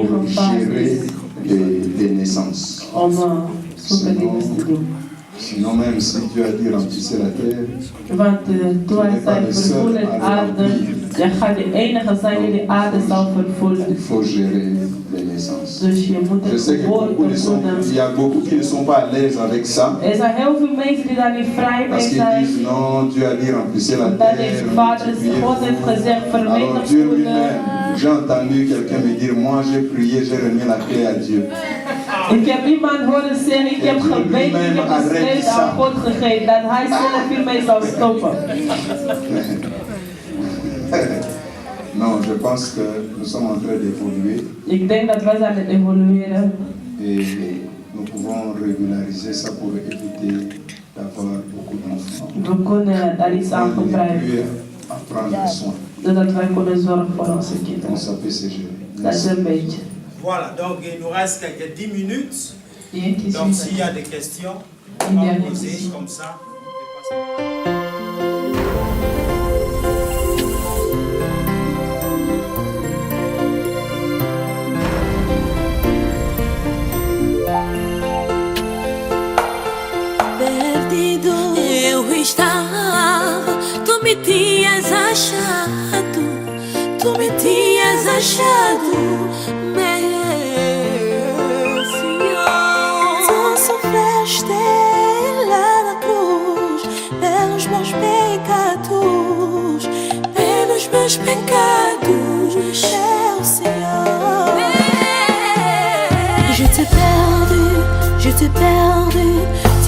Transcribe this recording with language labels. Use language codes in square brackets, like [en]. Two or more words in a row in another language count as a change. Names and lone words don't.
[fr] pour [nl] gevaar [fr] gérer [nl] is [fr] les naissances. [nl] om zulke dingen te doen. [fr] Sinon, même si Dieu a dit remplissez la terre, [nl] Want toen hij zei vervoelen de aarde, je gaat de enige zijn die de aarde zal vervoelen. [fr] il faut gérer les naissances. [nl] Dus je moet [fr] Je [nl] het [fr] sais que [nl] geboorte [fr] il y a beaucoup qui ne sont pas à l'aise avec ça. [nl] Er zijn heel veel mensen die daar niet vrij mee [fr] Parce qu'ils [nl] zijn. [fr] disent non, Dieu a dit remplissez la [nl] Omdat [fr] terre. [nl] deze vader, [fr] multipliez. [nl] God heeft gezegd [fr] Alors Dieu [nl] vermenigvuldigen. [fr] lui-même, j'ai entendu quelqu'un me dire, moi j'ai prié, j'ai remis la clé à Dieu. [nl] Ik heb iemand horen zeggen, ik heb gebeden, ik heb de sleutel aan God gegeven, dat hij zelf hiermee zou stoppen. [fr] Non, je pense que nous sommes en train d'évoluer [nl] Ik denk dat wij zijn aan het evolueren [fr] et nous pouvons régulariser ça pour éviter d'avoir beaucoup d'enfants. [nl] we kunnen daar iets aan [fr] On ne [nl] gebruiken, [fr] plus à prendre soin. [nl] zodat wij kunnen zorgen voor onze kinderen. [fr] Donc ça peut se gérer. [nl] Dat is een beetje. [fr] Voilà, donc il nous reste quelques 10 minutes. [nl] Die [fr] Donc s'il y a des questions, on va poser comme ça. [pt] Perdido eu estava, tu me tinhas achado, tu me tinhas achado, meu Senhor. Tu sofreste lá na cruz pelos meus pecados, meu Senhor. [fr] Je t'ai perdu,